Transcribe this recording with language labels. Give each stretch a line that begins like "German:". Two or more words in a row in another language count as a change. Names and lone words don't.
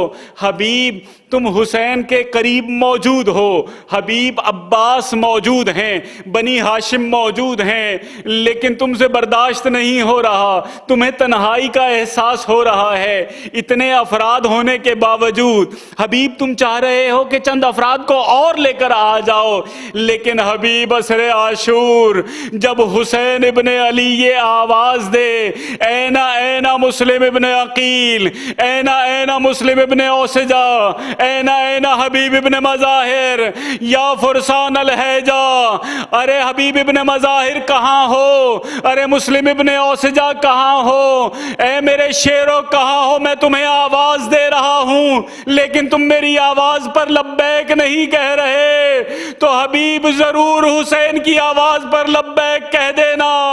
Urdu: حبیب تم حسین کے قریب موجود ہو، حبیب عباس موجود ہیں، بنی ہاشم موجود ہیں، لیکن تم سے برداشت نہیں ہو رہا، تمہیں تنہائی کا احساس ہو رہا ہے۔ اتنے افراد ہونے کے باوجود حبیب تم چاہ رہے ہو کہ چند افراد کو اور لے کر آ جاؤ، لیکن حبیب عصر عاشور جب حسین ابن علی یہ آواز دے
Arabic: اینا اینا مسلم ابن عقیل، اینا اینا مسلم ابن اوسجا، اینا اینا حبیب ابن مظاہر، یا فرسان الحیجہ،
Urdu: ارے حبیب ابن مظاہر کہاں ہو، ارے مسلم ابن اوسجا کہاں ہو، اے میرے شیرو کہاں ہو، میں تمہیں آواز دے رہا ہوں لیکن تم میری آواز پر لبیک نہیں کہہ رہے، تو حبیب ضرور حسین کی آواز پر لبیک کہہ دینا۔